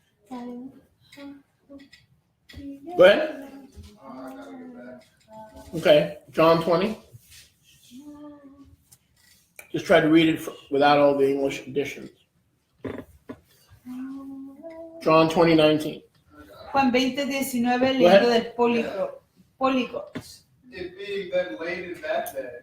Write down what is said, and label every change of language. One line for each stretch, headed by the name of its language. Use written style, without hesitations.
English: Go ahead. I gotta get back. Okay, John 20. Just try to read it without all the English additions. John 20:19.
Spanish: Juan 20:19, leyendo del Polígonos.
English: It being then late in that day,